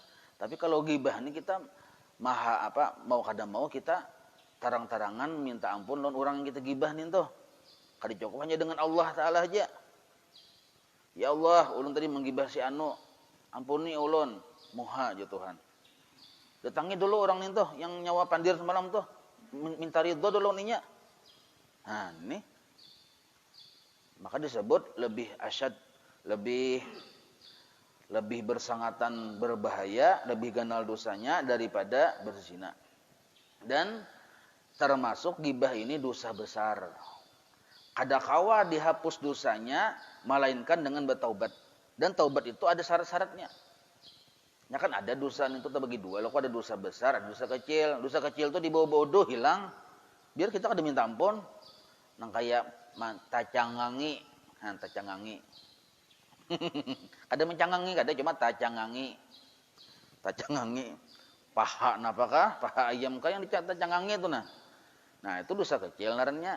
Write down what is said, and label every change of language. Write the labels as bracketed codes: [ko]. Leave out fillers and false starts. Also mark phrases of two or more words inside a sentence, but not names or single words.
[bjn] Tapi kalau ghibah nih kita mau kada mau kita tarang-tarangan minta ampun lawan orang yang kita ghibah nih tuh. Kada cukup hanya dengan Allah Ta'ala aja. Ya Allah, ulun tadi menggibah si anu, ampuni ulun, moha aja Tuhan. Datangi dulu orang nih tuh yang nyawa pandir semalam tuh, minta ridho dulu ninya. [id] Nah, ini maka disebut lebih asyad, lebih bersangatan berbahaya, lebih ganal dosanya daripada berzina. Dan termasuk gibah ini dosa besar. [bjn] Kada kawa dihapus dosanya melainkan dengan bertaubat. [id] Dan taubat itu ada syarat-syaratnya. Ya kan ada dosa itu terbagi dua. Kalau ada dosa besar, ada dosa kecil. Dosa kecil itu dibawa bodoh hilang. [bjn] Biar kita kada minta ampun. Nang kayak tacangangi, tacangangi. Ada mencangangi, kada cuma tacangangi. Tacangangi. Paha napakah? Paha ayam kah yang tacangangi itu nah. Nah, itu dosa kecil narannya.